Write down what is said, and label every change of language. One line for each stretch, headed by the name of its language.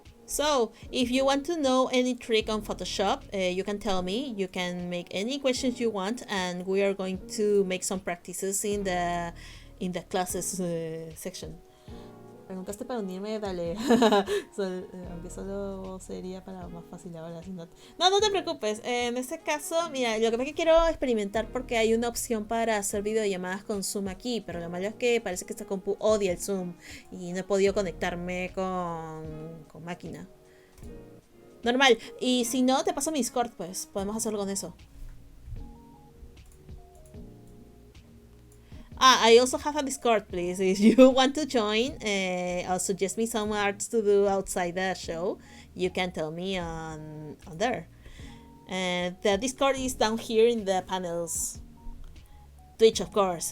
English: So, if you want to know any trick on Photoshop, you can tell me. You can make any questions you want, and we are going to make some practices in the classes section.
Spanish: Preguntaste para unirme, dale. Aunque solo sería para más fácil ahora. No te preocupes. En este caso, mira, lo que pasa es que quiero experimentar porque hay una opción para hacer videollamadas con Zoom aquí, pero lo malo es que parece que esta compu odia el Zoom y no he podido conectarme con máquina. Normal. Y si no, te paso mi Discord, pues podemos hacerlo con eso.
English: I also have a Discord, please. If you want to join or suggest me some arts to do outside the show, you can tell me on there. The Discord is down here in the panels. Twitch, of course.